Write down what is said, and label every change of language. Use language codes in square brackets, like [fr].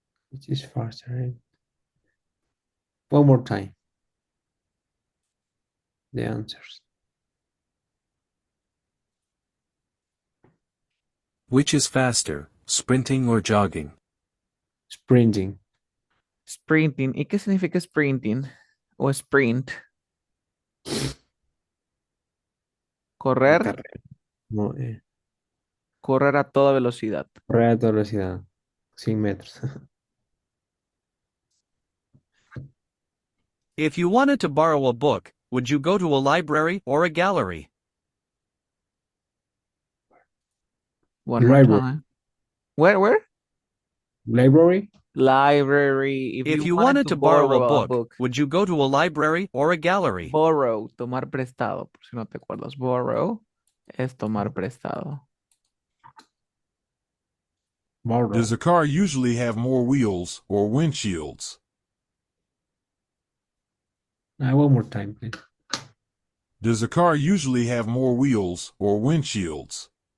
[en] Which is faster? One more time. The answers. Which is faster, sprinting or jogging? Sprinting. Sprinting. [es] ¿Y qué significa sprinting? O sprint. Correr. No, Correr a toda velocidad. correr a toda velocidad. 100 metros. [en] If you wanted to borrow a book, would you go to a library or a gallery? One more time. Where? Library? Library. If you wanted to borrow a book, would you go to a library or a gallery? [es] Borrow, tomar prestado, por si no te acuerdas. Borrow es tomar prestado. [en] Does a car usually have more wheels or windshields? One more time, please. Does a car usually have more wheels or windshields?